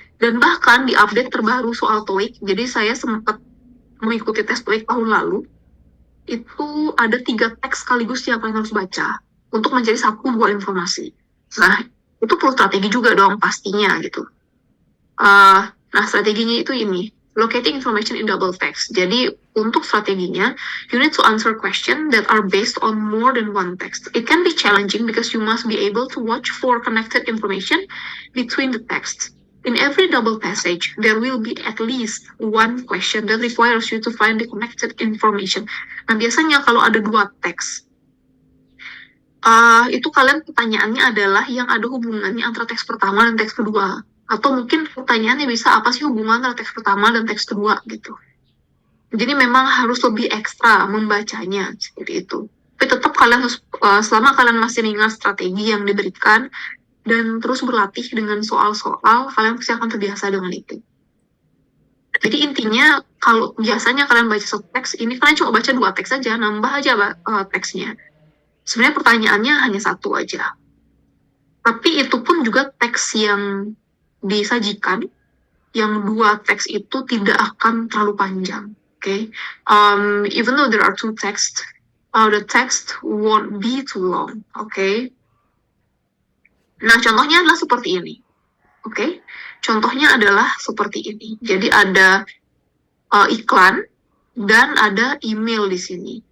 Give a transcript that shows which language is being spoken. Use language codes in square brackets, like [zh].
[id] Dan bahkan di update terbaru soal TOEIC, jadi saya sempat mengikuti tes TOEIC tahun lalu, itu ada 3 teks sekaligus yang kalian harus baca untuk mencari 1-2 informasi. Nah, itu perlu strategi juga dong pastinya gitu. Nah, strateginya itu ini, [en] locating information in double text. [id] Jadi, untuk strateginya, [en] you need to answer questions that are based on more than one text. It can be challenging because you must be able to watch for connected information between the texts. In every double passage, there will be at least one question that requires you to find the connected information. [id] Nah, biasanya kalau ada 2 teks, itu kalian pertanyaannya adalah yang ada hubungannya antara teks pertama dan teks kedua. Atau mungkin pertanyaannya bisa apa sih hubungan antara teks pertama dan teks kedua gitu. Jadi memang harus lebih ekstra membacanya seperti itu. Tapi tetap kalian harus, selama kalian masih mengingat strategi yang diberikan dan terus berlatih dengan soal-soal, kalian pasti akan terbiasa dengan itu. Jadi intinya kalau biasanya kalian baca satu teks, ini kalian cuma baca 2 teks saja, nambah aja teksnya. Sebenarnya pertanyaannya hanya 1 aja. Tapi itu pun juga teks yang disajikan, yang 2 teks itu tidak akan terlalu panjang. [en] Okay? Even though there are 2 texts, the text won't be too long. Okay? [id] Nah, contohnya adalah seperti ini. Okay? Contohnya adalah seperti ini. Jadi ada iklan dan ada email di sini.